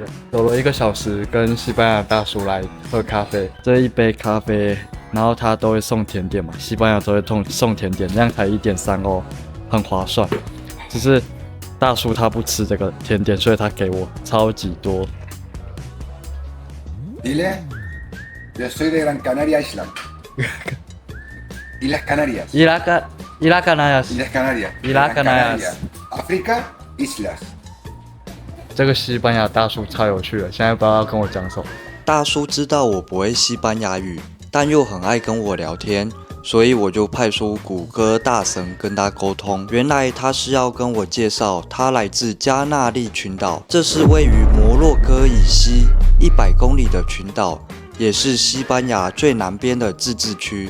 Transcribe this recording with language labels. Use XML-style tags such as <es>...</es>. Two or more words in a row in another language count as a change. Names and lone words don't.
<zh>走了1个小时，跟西班牙大叔来喝咖啡，这一杯咖啡，然后他都会送甜点嘛，西班牙都会送甜点，这样才1.3欧，很划算，只是。大叔他不吃这个甜点，所以他给我超级多。</zh> <es>Dile, yo soy de Gran Canaria Island. Islas Canarias. Islas Canarias. Islas Canarias. Islas Canarias. África, islas.</es> <zh>这个西班牙大叔超有趣的，现在不知道要跟我讲什么。大叔知道我不会西班牙语，但又很爱跟我聊天。所以我就派出谷歌大神跟他沟通，原来他是要跟我介绍他来自加那利群岛，这是位于摩洛哥以西100公里的群岛，也是西班牙最南边的自治区。</zh>